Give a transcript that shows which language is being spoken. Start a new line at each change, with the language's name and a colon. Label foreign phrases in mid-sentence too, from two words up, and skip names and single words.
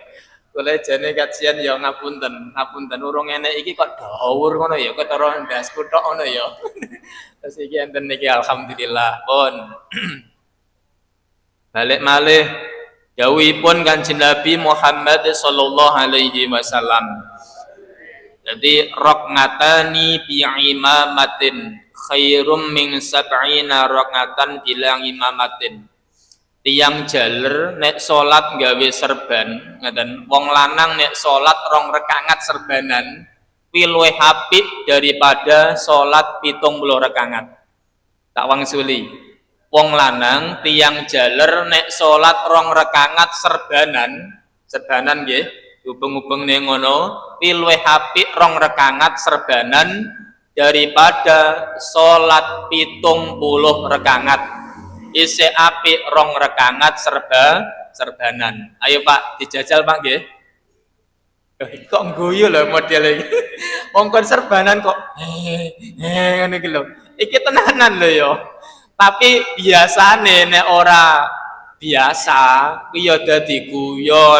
Javanese: Kula jane kajian yo ngapunten urung enek iki kok dhawur ngono ya, ketara ndasku tok ngono ya. Terus iki enten niki alhamdulillah pun. Balik malih dawuhipun Kanjeng Nabi Muhammad
Arabic: صلى الله عليه وسلم. Jadi ركعتان بعمامة خير من سبعين ركعة بلا عمامة.
Javanese: Tiang jaler nek salat gawe serban ngaten wong lanang nek salat rong rakaat serbanan kuwi luwih apik daripada salat 70 rakaat. Tak wangsuli wong lanang tiang jaler nek salat rong rakaat serbanan nggih hubung-hubung ning ngono kuwi luwih apik rong rakaat serbanan daripada salat 70 rakaat. Isih apik rong rakaat serbanan. Ayo Pak, dijajal Pak nggih. Kok ngguyu lho modele iki. Wong kon serbanan kok ngene iki lho. Iki tenanan lho ya. Tapi biasane nek ora biasa kuwi ya dadi guyon.